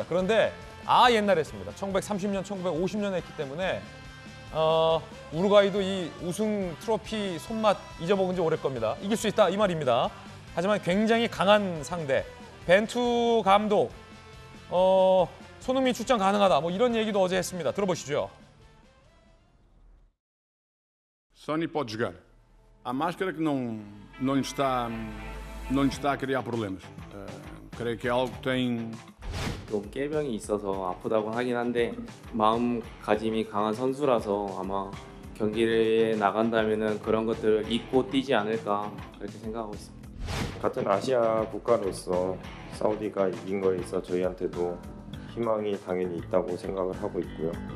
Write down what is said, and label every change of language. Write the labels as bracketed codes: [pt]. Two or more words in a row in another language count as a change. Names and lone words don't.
[ko] 그런데 옛날에 했습니다. 1930년, 1950년에 했기 때문에 우루과이도 이 우승 트로피 손맛 잊어먹은 지 오래 겁니다. 이길 수 있다 이 말입니다. 하지만 굉장히 강한 상대. 벤투 감독, 손흥민 출전 가능하다. 뭐 이런 얘기도 어제 했습니다. 들어보시죠. [pt] Sonny pode jogar. A máscara que não lhe está a criar problemas. Creio que é algo que tem. [ko] 좀 깨병이 있어서 아프다고 하긴 한데 마음가짐이 강한 선수라서 아마 경기에 나간다면은 그런 것들을 잊고 뛰지 않을까 그렇게 생각하고 있습니다. 같은 아시아 국가로서 사우디가 이긴 거에 있어 저희한테도 희망이 당연히 있다고 생각을 하고 있고요.